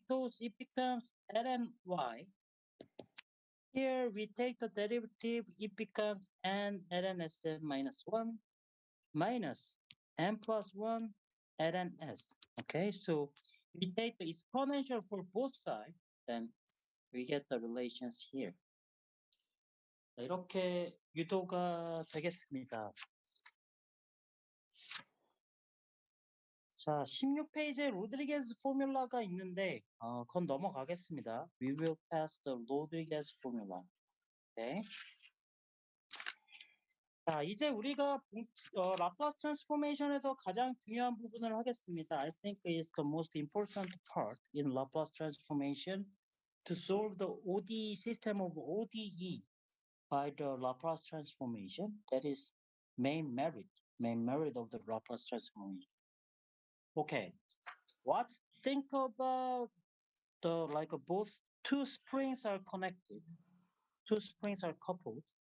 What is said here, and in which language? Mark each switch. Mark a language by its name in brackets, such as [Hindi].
[English] Because it becomes ln y. Here we take the derivative, it becomes n ln sn minus 1 minus n plus 1 ln s. Okay, so we take the exponential for both sides, then we get the relations here. [Korean] 이렇게 유도가 되겠습니다. 자, 16페이지에 로드리게즈 포뮬라가 있는데 그건 넘어가겠습니다. [English] We will pass the Rodriguez formula. 네. [Korean] 자, 이제 우리가 라플라스 트랜스포메이션에서 가장 중요한 부분을 하겠습니다. [English] I think it's the most important part in Laplace transformation to solve the ODE system of ODE by the Laplace transformation. That is main merit of the Laplace transformation. Okay, what think about the both two springs are connected, two springs are coupled.